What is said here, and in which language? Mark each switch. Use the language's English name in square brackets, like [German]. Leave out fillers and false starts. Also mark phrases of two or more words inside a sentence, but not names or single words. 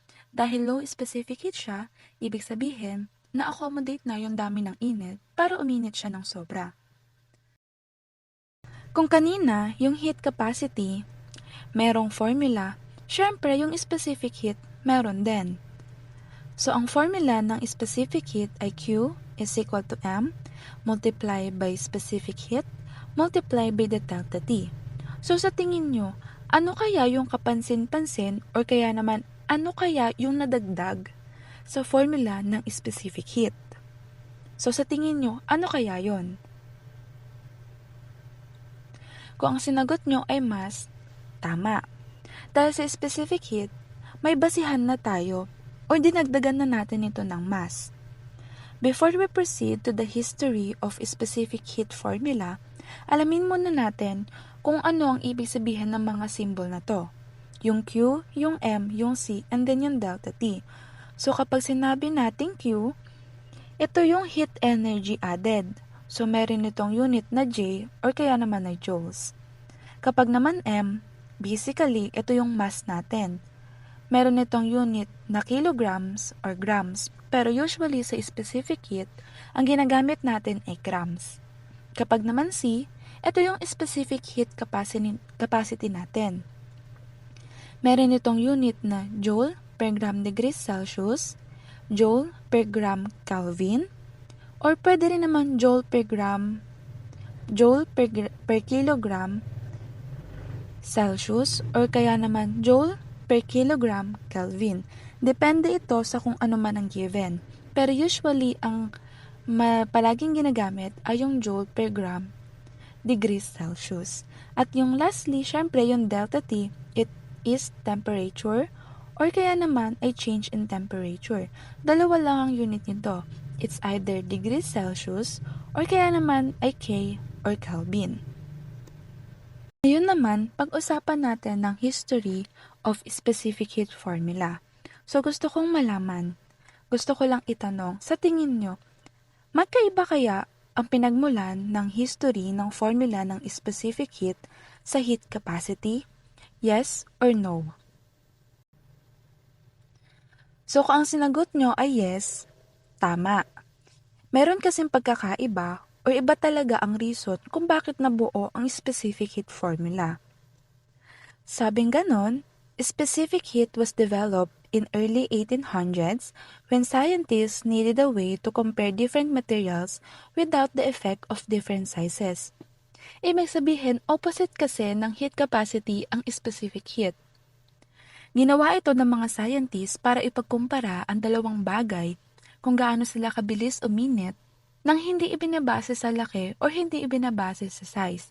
[Filipino] Dahil [English] low specific heat [Filipino] siya, ibig sabihin, na-accommodate na yung dami ng init para uminit siya ng sobra. Kung kanina, yung [English] heat capacity, [Filipino] merong formula, syempre yung [English] specific heat, [Filipino] meron din. So, ang formula ng specific heat ay [English] Q is equal to M multiplied by specific heat multiplied by the delta T. So, [Filipino] sa tingin nyo, ano kaya yung kapansin-pansin or kaya naman ano kaya yung nadagdag sa formula ng [English] specific heat? [Filipino] So, sa tingin nyo, ano kaya yon? Kung ang sinagot nyo ay mass, tama. Dahil sa [English] specific heat, [Filipino] may basihan na tayo o dinagdagan na natin ito ng mass. [English] Before we proceed to the history of specific heat formula, [Filipino] alamin muna natin kung ano ang ibig sabihin ng mga symbol na to. Yung Q, yung M, yung C, and then yung delta T. So kapag sinabi natin Q, ito yung [English] heat energy added. [Filipino] So meron itong unit na J or kaya naman ay joules. Kapag naman M, basically ito yung mass natin. Meron itong unit na kilograms or grams, pero usually sa [English] specific heat, [Filipino] ang ginagamit natin ay grams. Kapag naman C, ito yung [English] specific heat capacity [Filipino] natin. Meron itong unit na [English] joule per gram degrees Celsius, joule per gram Kelvin, or [Filipino] pwede rin naman [English] joule per kilogram Celsius, or [Filipino] kaya naman [English] joule per kilogram Kelvin. [Filipino] Depende ito sa kung ano man ang given. Pero usually, ang palaging ginagamit ay yung [English] joule per gram degrees Celsius. [Filipino] At yung lastly, syempre yung delta T, [English] it is temperature, [Filipino] or kaya naman ay [English] change in temperature. [Filipino] Dalawa lang ang unit nito. [English] It's either degrees Celsius or [Filipino] kaya naman ay [English] K or Kelvin. [Filipino] Ngayon naman, pag-usapan natin ng [English] history of specific heat formula. [Filipino] So gusto kong malaman, gusto ko lang itanong, sa tingin nyo, magkaiba kaya ang pinagmulan ng history ng formula ng [English] specific heat [Filipino] sa [English] heat capacity? Yes or no? [Filipino] So kung ang sinagot nyo ay yes, tama. Meron kasing pagkakaiba o iba talaga ang reason kung bakit nabuo ang [English] specific heat formula. [Filipino] Sabing ganon, [English] specific heat was developed in early 1800s when scientists needed a way to compare different materials without the effect of different sizes. [Filipino] Ibig sabihin, opposite kasi ng [English] heat capacity [Filipino] ang [English] specific heat. [Filipino] Ginawa ito ng mga scientists para ipagkumpara ang dalawang bagay kung gaano sila kabilis uminit nang hindi ibinabase sa laki o hindi ibinabase sa size.